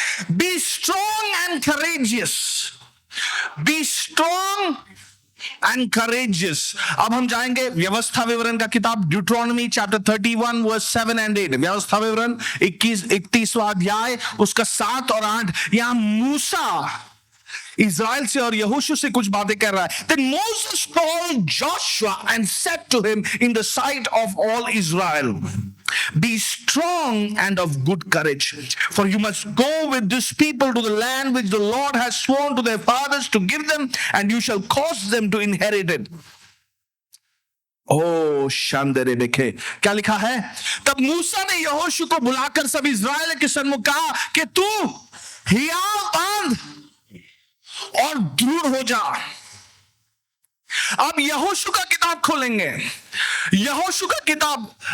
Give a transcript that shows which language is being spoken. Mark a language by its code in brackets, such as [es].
[en] Be strong and courageous, be strong and courageous. [hi] अब हम जाएंगे व्यवस्था विवरण का किताब, [en] Deuteronomy chapter 31 verse 7 and 8। [hi] व्यवस्था विवरण 31वां अध्याय उसका 7 और 8। यहां मूसा इज़राइल से और यहोशू से कुछ बातें कर रहा है। [en] Then Moses called Joshua and said to him in the sight of all Israel, be strong and of good courage, for you must go with this people to the land which the Lord has sworn to their fathers to give them, and you shall cause them to inherit it। [hi] ओ शानदार देखे क्या लिखा है। तब मूसा ने यहोशू को बुलाकर सब इज़राइल के सन्मुख कहा कि तू हियाव बांध और दृढ़ हो जा। अब यहोशू का किताब खोलेंगे, यहोशू का किताब